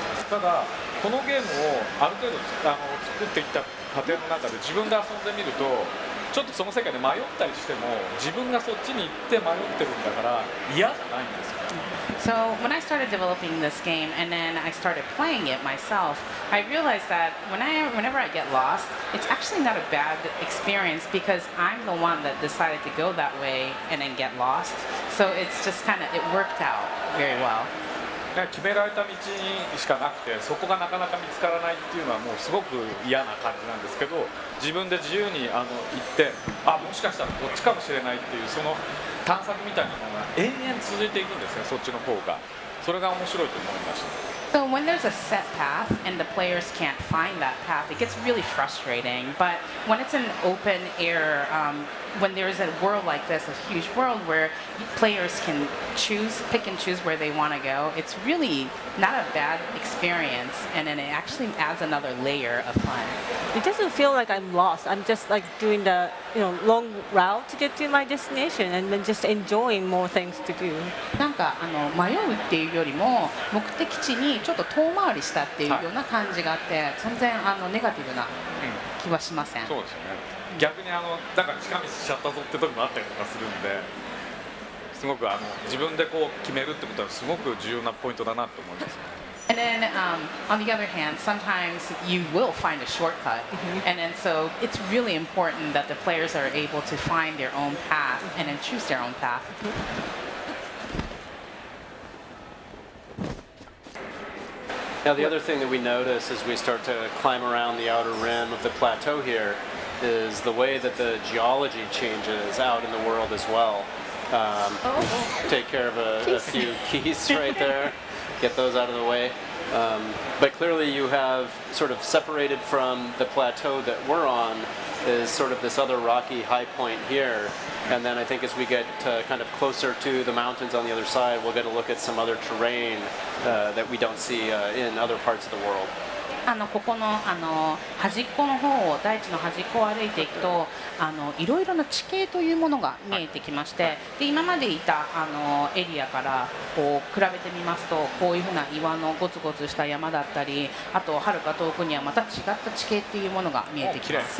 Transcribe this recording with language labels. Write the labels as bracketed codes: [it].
[ja] ただこのゲームをある程度作ってきた過程の中で自分で遊んでみるとちょっとその世界で迷ったりしても自分がそっちに行って迷ってるんだから嫌じゃないんですよ。 [en] So when I started developing this game and then I started playing it myself, I realized that whenever I get lost, it's actually not a bad experience because I'm the one that decided to go that way and then get lost. So it's just kind of, it worked out very well. [ja] 決められた道にしかなくてそこがなかなか見つからないっていうのはもうすごく嫌な感じなんですけど自分で自由に行ってもしかしたらこっちかもしれないっていうその探索みたいなのが延々続いていくんですねそっちの方がそれが面白いと思いました。 [en] So when there's a set path and the players can't find that path, it gets really frustrating. But when it's an open air, when there's a world like this, a huge world where players can pick and choose where they want to go, it's really not a bad experience. And then it actually adds another layer of fun. It doesn't feel like I'm lost. I'm just like doing the long route to get to my destination and then just enjoying more things to do. [ja] なんか迷うっていうよりも目的地にちょっと遠回りしたっていうような感じがあって全然ネガティブな気はしません。そうですよね。逆にだから近道しちゃったぞって時もあったりとかするんですごく自分でこう決めるってことはすごく重要なポイントだなと思います。 [en] And then, on the other hand, sometimes you will find a shortcut, and then so it's really important that the players are able to find their own path and then choose their own path. Now, the other thing that we notice as we start to climb around the outer rim of the plateau here is the way that the geology changes out in the world as well. Take care of a few keys right there. Get those out of the way. But clearly you have sort of separated from the plateau that we're on is sort of this other rocky high point here. And then I think as we get kind of closer to the mountains on the other side, we'll get a look at some other terrain that we don't see in other parts of the world. [ja] ここの端っこの方を大地の端っこを歩いていくといろいろな地形というものが見えてきましてで今までいたエリアからこう比べてみますとこういうふうな岩のゴツゴツした山だったりあとはるか遠くにはまた違った地形っていうものが見えてきます。